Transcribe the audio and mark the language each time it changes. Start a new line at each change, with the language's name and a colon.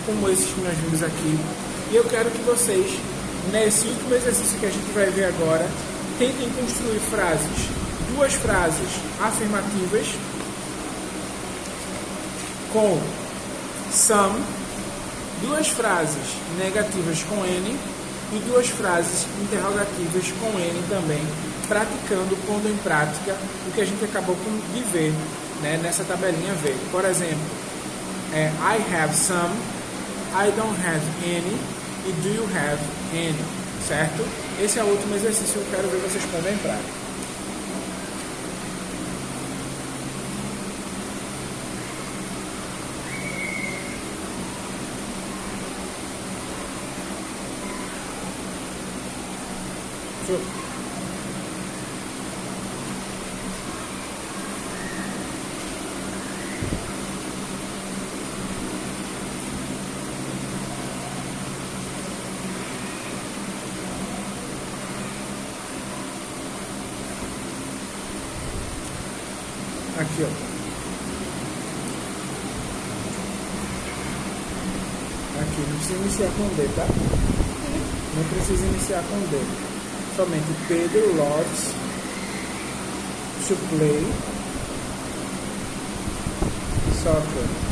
Portuguese: Como esses que nós vimos aqui. E eu quero que vocês, nesse último exercício que a gente vai ver agora, tentem construir frases, duas frases afirmativas com some, duas frases negativas com N e duas frases interrogativas com N também, praticando, pondo em prática o que a gente acabou de ver, né, nessa tabelinha verde. Por exemplo,
English: I have some, I don't have any e do you have any, certo?
Portuguese: Esse é o último exercício que eu quero ver vocês pondo em prática. Aqui, ó. Aqui, não precisa iniciar com D, tá? Não precisa iniciar com D.
English: Somente Pedro loves to play soccer.